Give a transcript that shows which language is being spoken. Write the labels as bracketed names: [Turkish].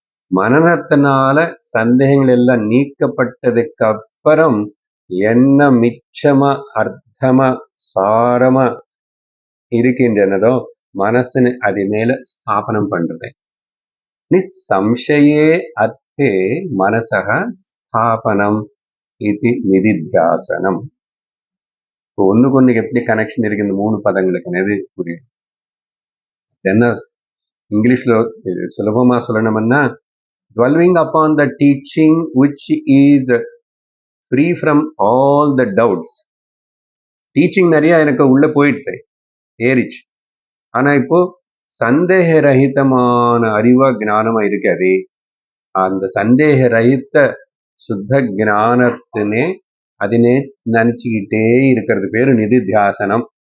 [Tamil] மனனத்தினால சந்தேகங்கள் எல்லாம் நீக்கப்பட்டதுக்கு அப்புறம் என்ன மிச்சமா அர்த்தமா சாரமா இருக்கின்றனதோ மனசுன்னு அது மேல ஸ்தாபனம் பண்றது. [Sanskrit] நிசம்சயே அர்த்தே மனசக ஸ்தாபனம் [Tamil] இது நிதித்தியாசனம். ஒண்ணுக்கு ஒண்ணுக்கு எப்படி கனெக்ஷன் இருக்கு இந்த 3 பதங்களுக்கு எது புரியும்? என்ன இங்கிலீஷ்ல சுலபமா சொல்லணும்னா, [English] dwelling upon the teaching which is free from all the doubts. [Tamil] Teaching நிறைய எனக்கு உள்ள போயிட்டு ஏறிச்சு. ஆனா இப்போ சந்தேக ரஹிதமான அறிவா ஞானமா இருக்காது. அந்த சந்தேக ரஹித சுத்த ஞானத்தினே அதினே நினைச்சுக்கிட்டே இருக்கிறது பேரு நிதித்தியாசனம்.